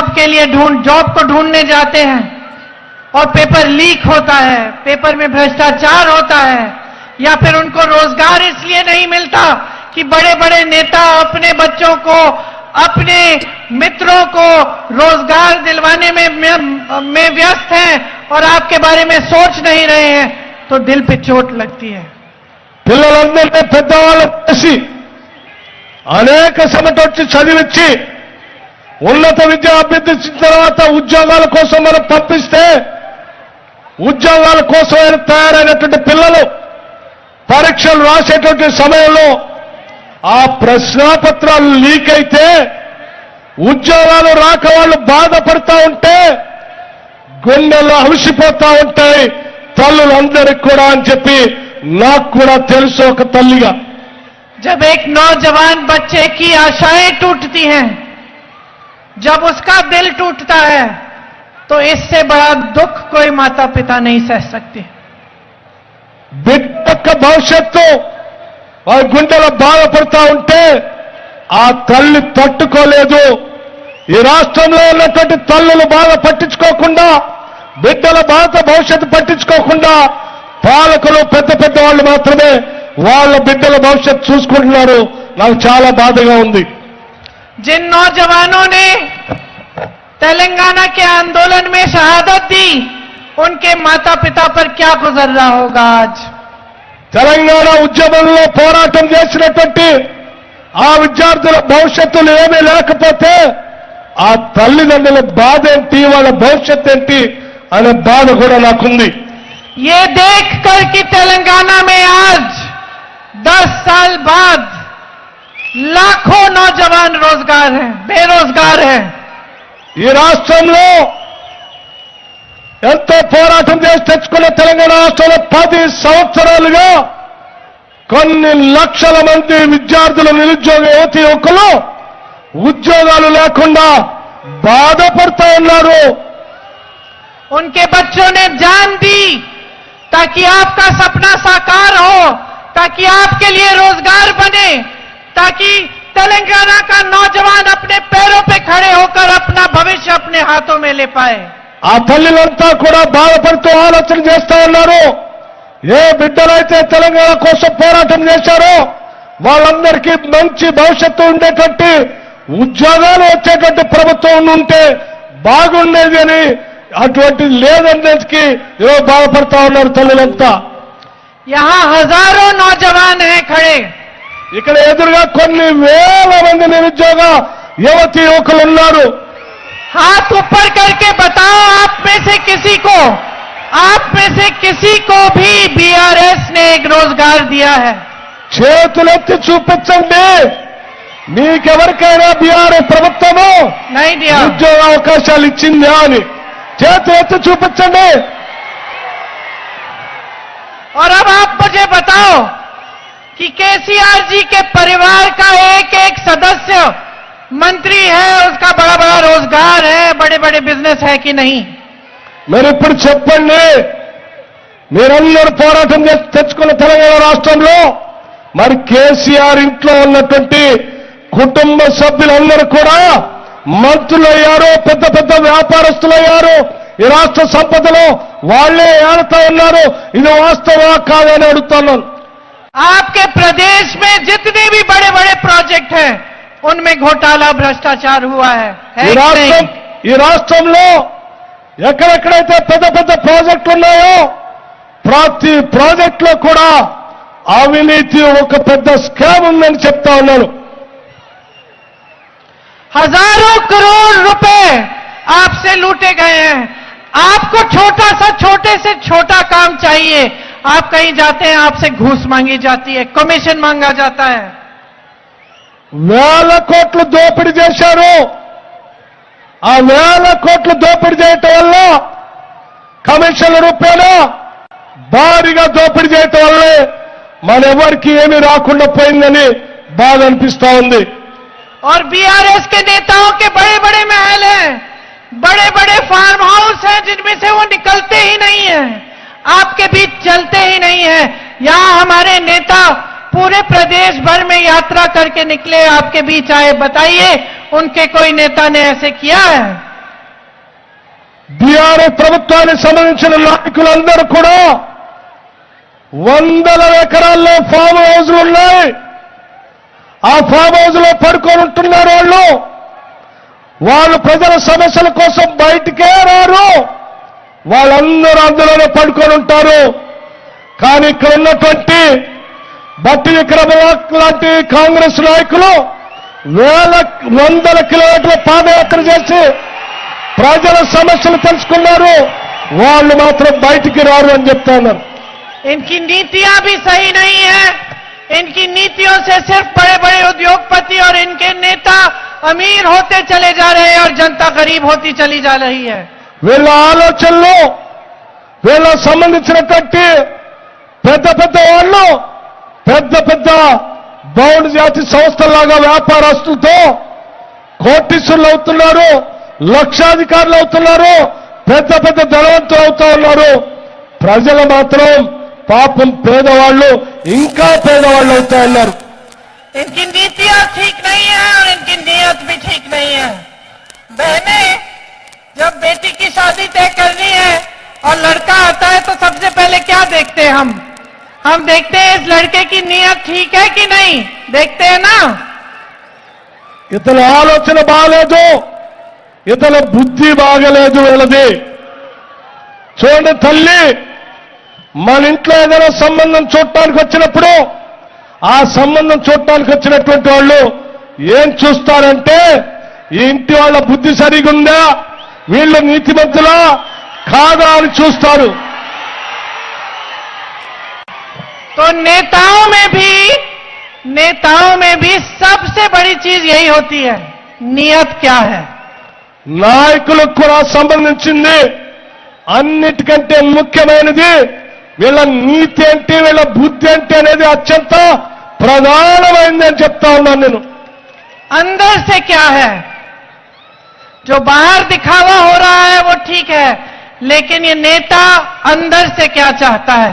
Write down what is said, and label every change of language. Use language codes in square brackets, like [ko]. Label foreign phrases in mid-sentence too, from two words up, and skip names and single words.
[hi] के लिए जॉब को ढूंढने जाते हैं और [en] paper leak [hi] होता है, पेपर में भ्रष्टाचार होता है या फिर उनको रोजगार इसलिए नहीं मिलता कि बड़े बड़े नेता अपने बच्चों को, अपने मित्रों को रोजगार दिलवाने में व्यस्त हैं और आपके बारे में सोच नहीं रहे हैं, तो दिल पे चोट लगती है. [te] పిల్లలందరినీ పెద్దవాళ్ళు చేసి అనేక సమటొచ్చి చదివించి ఉన్నత విద్య అభ్యర్థించిన తర్వాత ఉద్యోగాల కోసం మనం పంపిస్తే ఉద్యోగాల కోసం తయారైనటువంటి పిల్లలు పరీక్షలు రాసేటువంటి సమయంలో ఆ ప్రశ్నాపత్రాలు లీక్ అయితే ఉద్యోగాలు రాక వాళ్ళు బాధపడతా ఉంటే గుండెలు అవిసిపోతా ఉంటాయి తల్లులందరికీ కూడా అని చెప్పి నాకు కూడా తెలుసు ఒక తల్లిగా. [hi] जब एक नौजवान बच्चे की आशाएं टूटती हैं, जब उसका दिल टूटता है, तो इससे बड़ा दुख कोई माता पिता नहीं सह सकते. [te] బిడ్డ యొక్క భవిష్యత్తు వారి గుండెలో బాధపడతా ఉంటే ఆ తల్లి తట్టుకోలేదు. ఈ రాష్ట్రంలో ఉన్నటువంటి తల్లులు బాధ పట్టించుకోకుండా, బిడ్డల బాధ భవిష్యత్తు పట్టించుకోకుండా పాలకులు పెద్ద పెద్ద వాళ్ళు మాత్రమే వాళ్ళ బిడ్డల భవిష్యత్తు చూసుకుంటున్నారు. నాకు చాలా బాధగా ఉంది. [hi] जिन नौजवानों ने तेलंगाना के आंदोलन में शहादत दी, उनके माता पिता पर क्या गुजर रहा होगा आज. [te] తెలంగాణ ఉద్యమంలో పోరాటం చేసినటువంటి ఆ విద్యార్థుల భవిష్యత్తులు ఏమీ లేకపోతే ఆ తల్లిదండ్రుల బాధ ఏంటి, వాళ్ళ భవిష్యత్తు ఏంటి అనే బాధ కూడా నాకుంది. [hi] ये देख कर कि तेलंगाना में आज 10 साल बाद लाखों नौजवान रोजगार हैं, बेरोजगार हैं. [te] ఈ రాష్ట్రంలో ఎంతో పోరాటం చేసి తెచ్చుకున్న తెలంగాణ రాష్ట్రంలో 10 సంవత్సరాలుగా కొన్ని లక్షల మంది విద్యార్థులు, నిరుద్యోగ యువతి యువకులు ఉద్యోగాలు లేకుండా బాధపడుతూ ఉన్నారు. [hi] उनके बच्चों ने जान दी ताकि आपका सपना साकार हो, ताकि आपके लिए रोजगार बने, ताकि तेलंगाना का नौजवान अपने पैरों पे खड़े होकर अपना भविष्य अपने हाथों में ले पाए. [te] ఆ తల్లిలంతా కూడా బాధపడుతూ ఆలోచన చేస్తా ఉన్నారు. ఏ బిడ్డలైతే తెలంగాణ కోసం పోరాటం చేశారో వాళ్ళందరికీ మంచి భవిష్యత్తు ఉండేటట్టు ఉద్యోగాలు వచ్చేటట్టు ప్రభుత్వం ఉంటే బాగుండేది అని, అటువంటి లేదనేది ఈరోజు బాధపడతా ఉన్నారు తల్లులంతా. [hi] यहां हजारों नौजवान हैं खड़े. [te] ఇక్కడ ఎదురుగా కొన్ని వేల మంది నిరుద్యోగ యువతి యువకులు ఉన్నారు. [hi] हाथ ऊपर करके बताओ, आप में से किसी को भी बीआरएस ने एक रोजगार दिया है. [te] చేతులెత్తి చూపించండి, మీకెవరికైనా బీఆర్ఎస్ ప్రభుత్వము [hi] नहीं दिया. [te] ఉద్యోగ అవకాశాలు ఇచ్చిందా అని చేతులెత్తి చూపించండి. [hi] और अब आप मुझे बताओ कि केसीआर जी के परिवार का एक एक सदस्य मंत्री है, उसका बड़ा बड़ा रोजगार है, बड़े बड़े बिजनेस है कि नहीं? [te] మీరు ఇప్పుడు చెప్పండి, మీరందరూ పోరాటం చేసి తెచ్చుకున్న తెలంగాణ రాష్ట్రంలో మరి కేసీఆర్ ఇంట్లో ఉన్నటువంటి కుటుంబ సభ్యులందరూ కూడా మంత్రులయ్యారు, పెద్ద పెద్ద వ్యాపారస్తులయ్యారు, ఈ రాష్ట్ర సంపదలో వాళ్లే ఏడుతా ఉన్నారు. ఇది వాస్తవా కాదని అడుగుతున్నాను. [hi] आपके प्रदेश में जितने भी बड़े बड़े प्रोजेक्ट हैं उनमें घोटाला भ्रष्टाचार हुआ है [te] ఈ రాష్ట్రంలో ఎక్కడెక్కడైతే పెద్ద పెద్ద ప్రాజెక్టులు ఉన్నాయో ప్రతి ప్రాజెక్ట్ లో కూడా అవినీతి ఒక పెద్ద స్కామ్ ఉందని చెప్తా ఉన్నాను. [hi] हजारों करोड़ रुपए आपसे लूटे गए हैं. आपको छोटे से छोटा काम चाहिए, आप कहीं जाते हैं आपसे घूस मांगी जाती है, कमीशन मांगा जाता है. [te] వేల కోట్లు దోపిడీ చేశారు. ఆ వేల కోట్లు దోపిడీ చేయటం వల్ల కమిషన్ల రూపాయలు భారీగా దోపిడీ చేయటం వల్లే మనెవరికి ఏమీ రాకుండా పోయిందని బాధ అనిపిస్తా ఉంది. [hi] और बीआरएस के नेताओं के बड़े बड़े महल हैं, बड़े बड़े [en] farm house [hi] हैं जिनमें से वो निकलते ही नहीं है, आपके बीच चलते ही नहीं है. यहां हमारे नेता पूरे प्रदेश भर में यात्रा करके निकले, आपके बीच आए. बताइए उनके कोई नेता ने ऐसे किया है? [te] బీఆర్ఎస్ ప్రభుత్వానికి సంబంధించిన నాయకులందరూ కూడా వందల ఎకరాల్లో [en] farm houses [te] ఉన్నాయి. ఆ [en] farm house [te] లో పడుకొని ఉంటున్నారు. వాళ్ళు ప్రజల సమస్యల కోసం బయటికే రారు, వాళ్ళందరూ అందులోనే పడుకొని ఉంటారు. కానీ ఇక్కడ ఉన్నటువంటి బట్టి విక్రమార్క లాంటి కాంగ్రెస్ నాయకులు వందల కిలోమీటర్ల పాదయాత్ర చేసి ప్రజల సమస్యలు తెలుసుకున్నారు. వాళ్ళు మాత్రం బయటికి రారు అని చెప్తున్నారు. [hi] इनकी नीतियां भी सही नहीं है. इनकी नीतियों से सिर्फ बड़े बड़े उद्योगपति और इनके नेता अमीर होते चले जा रहे हैं और जनता गरीब होती चली जा रही है. [te] వీళ్ళ ఆలోచనలు, వీళ్ళ సంబంధించినటువంటి పెద్ద పెద్ద వాళ్ళు పెద్ద పెద్ద బౌండ్ జాతి సంస్థల్లాగా వ్యాపారస్తులతో కోటీశ్వరులు అవుతున్నారు, లక్షాధికారులు అవుతున్నారు, పెద్ద పెద్ద ధనవంతులు అవుతా ఉన్నారు. ప్రజలు మాత్రం పాపం పేదవాళ్ళు ఇంకా పేదవాళ్ళు అవుతా ఉన్నారు. [hi] इनकी नीतियां ठीक नहीं है और इनकी नीयत भी ठीक नहीं है. बहने, जब बेटी की शादी तय करनी है और लड़का आता है तो सबसे पहले क्या देखते हैं हम देखते हैं इस लड़के की नीयत ठीक है कि नहीं, देखते हैं ना. [te] ఇతని ఆలోచన బాగలేదు, ఇతని బుద్ధి బాగలేదు వీళ్ళది. చూడండి తల్లి, మన ఇంట్లో ఏదైనా సంబంధం చూడటానికి వచ్చినప్పుడు ఆ సంబంధం చూడటానికి వచ్చినటువంటి వాళ్ళు ఏం చూస్తారంటే ఈ ఇంటి వాళ్ళ బుద్ధి సరిగుందా, వీళ్ళు నీతిమంతులా కాదా అని చూస్తారు. [hi] तो नेताओं में भी सबसे बड़ी चीज यही होती है, नियत क्या है. [te] నాయకులకు కూడా సంబంధించింది అన్నిటికంటే ముఖ్యమైనది వీళ్ళ నీతి ఏంటి, వీళ్ళ బుద్ధి ఏంటి అనేది అత్యంత ప్రధానమైనది అని చెప్తా ఉన్నాను నేను. [hi] अंदर से क्या है, जो बाहर दिखावा हो रहा है वो ठीक है, लेकिन ये नेता अंदर से क्या चाहता है.